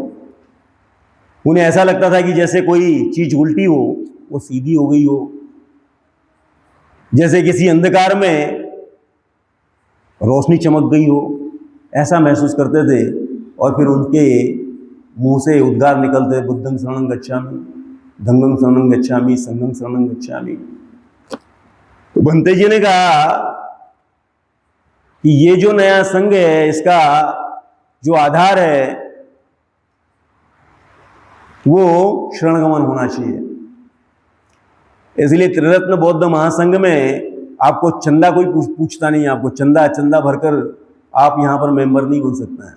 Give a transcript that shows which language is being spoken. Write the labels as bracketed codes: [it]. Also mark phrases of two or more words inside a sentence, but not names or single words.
[hi] उन्हें ऐसा लगता था कि जैसे कोई चीज उल्टी हो वो सीधी हो गई हो, जैसे किसी अंधकार में रोशनी चमक गई हो, ऐसा महसूस करते थे। और फिर उनके मुंह से उद्गार निकलते, [pi] बुद्धं शरणं गच्छामि, धम्मं शरणं गच्छामि, संघं शरणं गच्छामि। [hi] तो भंते जी ने कहा कि ये जो नया संघ है, इसका जो आधार है वो शरणगमन होना चाहिए। इसलिए त्रिरत्न बौद्ध महासंघ में आपको चंदा कोई पूछता नहीं है, आपको चंदा भरकर आप यहां पर मेंबर नहीं बन सकते हैं।